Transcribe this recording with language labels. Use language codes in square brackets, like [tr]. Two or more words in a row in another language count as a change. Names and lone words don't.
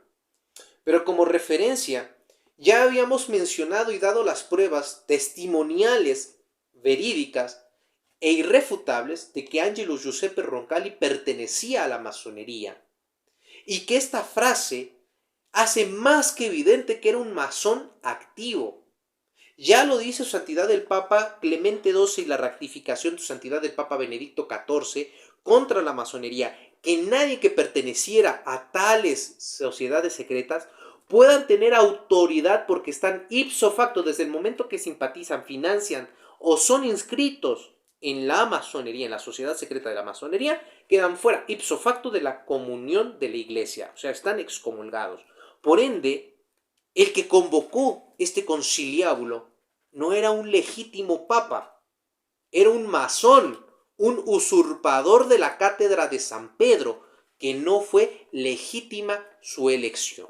[es] Pero como referencia, ya habíamos mencionado y dado las pruebas testimoniales, verídicas e irrefutables de que Angelo Giuseppe Roncalli pertenecía a la masonería, y que esta frase hace más que evidente que era un masón activo. Ya lo dice su santidad el Papa Clemente XII y la rectificación de su santidad el Papa Benedicto XIV contra la masonería, que nadie que perteneciera a tales sociedades secretas puedan tener autoridad porque están [la] ipso facto [es] desde el momento que simpatizan, financian o son inscritos en la masonería, en la sociedad secreta de la masonería, quedan fuera [la] ipso facto [es] de la comunión de la Iglesia, o sea, están excomulgados. Por ende, el que convocó este conciliábulo no era un legítimo papa, era un masón, un usurpador de la cátedra de San Pedro, que no fue legítima su elección.